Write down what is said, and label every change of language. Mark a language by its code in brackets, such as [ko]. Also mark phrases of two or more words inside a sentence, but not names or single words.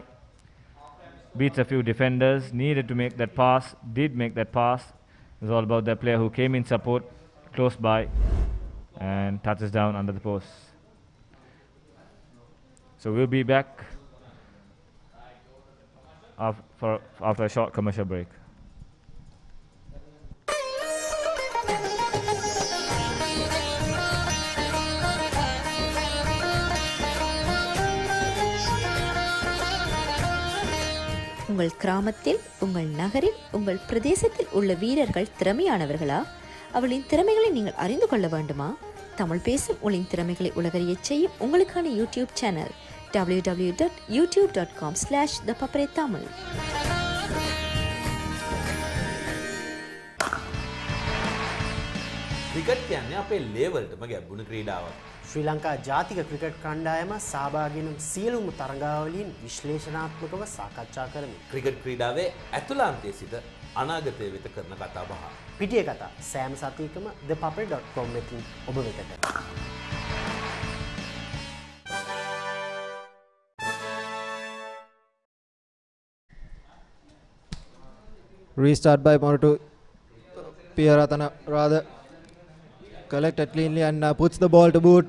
[en] Beats a few defenders, needed to make that pass, did make that pass. It was all about that player who came in support, close by, and touches down under the post. So we'll be back after a short commercial break. [ta] உங்கள் கிராமத்தில், உங்கள் நகரில், உங்கள் பிரதேசத்தில் உள்ள வீரர்கள் திறமையானவர்களா? அவளின் திறமைகளை நீங்கள் அறிந்து கொள்ள வேண்டுமா? தமிழ் பேசும் உங்களின் திறமைகளை உலகறியச் செய்யும் உங்களுக்கான யூடியூப் சேனல் www.youtube.com/thepapare. [si] ක්‍රිකට් කියන්නේ අපේ ලේවල්ටම ගැබ්බුණු ක්‍රීඩාවක්. ශ්‍රී ලංකා ජාතික ක්‍රිකට් කණ්ඩායම සහභාගී වන සියලුම තරගාවලීන් විශ්ලේෂණාත්මකව සාකච්ඡා කරමින් ක්‍රිකට් ක්‍රීඩාවේ ඇතුළාන්තයේ සිට අනාගතය වෙත කරන කතා බහ. පිටිය කතා සෑම සතියකම thepapare.com එකකින් ඔබ වෙතට. [en] Restart by Morutu. Piyaratana rather collected cleanly and puts the ball to boot.